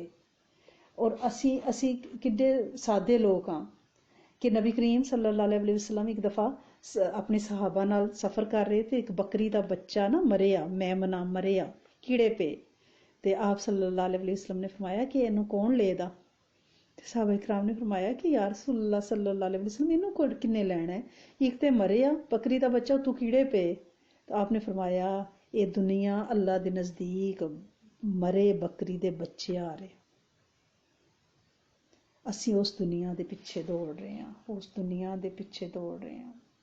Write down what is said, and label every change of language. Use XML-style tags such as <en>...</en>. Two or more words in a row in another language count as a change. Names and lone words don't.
<pa>ਔਰ ਅਸੀਂ ਕਿੱਡੇ ਸਾਦੇ ਲੋਕ ਹਾਂ ਕਿ ਨਬੀ ਕਰੀਮ</pa> <ar>صلى الله عليه وسلم</ar> <pa>ਇੱਕ ਦਫਾ ਆਪਣੇ ਸਹਾਬਾ ਨਾਲ ਸਫ਼ਰ ਕਰ ਰਹੇ ਤੇ ਇੱਕ ਬੱਕਰੀ ਦਾ ਬੱਚਾ ਨਾ ਮਰਿਆ, ਮੈਮਨਾ ਮਰਿਆ, ਕੀੜੇ ਪਏ। ਤੇ ਆਪ</pa> <ar>صلى الله عليه وسلم</ar> <pa>ਨੇ ਫਰਮਾਇਆ ਕਿ ਇਹਨੂੰ ਕੌਣ ਲਏਗਾ? ਤੇ ਸਾਹਬਾ ਇਕਰਾਮ ਨੇ ਫਰਮਾਇਆ ਕਿ</pa> <ar>يا رسول الله صلى الله عليه وسلم</ar> <pa>ਇਹਨੂੰ ਕਿੰਨੇ ਲੈਣਾ ਹੈ? ਇੱਕ ਤੇ ਮਰਿਆ ਬੱਕਰੀ ਦਾ ਬੱਚਾ, ਤੂੰ ਕੀੜੇ ਪਏ। ਤਾਂ ਆਪ ਨੇ ਫਰਮਾਇਆ ਇਹ ਦੁਨੀਆ ਅੱਲਾ ਦੇ ਨਜ਼ਦੀਕ ਮਰੇ ਬੱਕਰੀ ਦੇ ਬੱਚੇ ਆ ਰਹੇ। ਅਸੀਂ ਉਸ ਦੁਨੀਆ ਦੇ ਪਿੱਛੇ ਦੌੜ ਰਹੇ ਹਾਂ, ਉਸ ਦੁਨੀਆ ਦੇ ਪਿੱਛੇ ਦੌੜ ਰਹੇ ਹਾਂ।</pa>